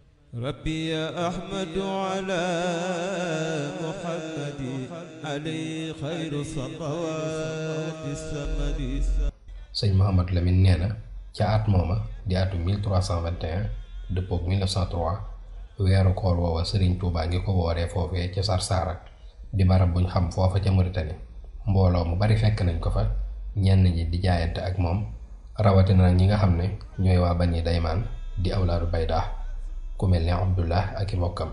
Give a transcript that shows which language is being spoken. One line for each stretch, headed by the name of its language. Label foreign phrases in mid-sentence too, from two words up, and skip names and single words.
Arabic: ربي يا أحمد على محمد علي خير الصلوات السمد.
Wolof: sëñ Mouhamad Lamine nee na ca at mooma di atu 1321 dëppook 1903 weeru koor woowa Sëriñ Tuubaa ngi ko wooree foofee ca Sarsara di barab buñ xam foofa ca Mauritanie. mbooloo mu bari fekk nañ ko fa, ñenn ñi di jaayante ak moom, rawatina nag ñi nga xam ne ñooy waa Bani Daymaan di awlaadu Baydaa, ku mel ne Abdullah ak i mbokkam.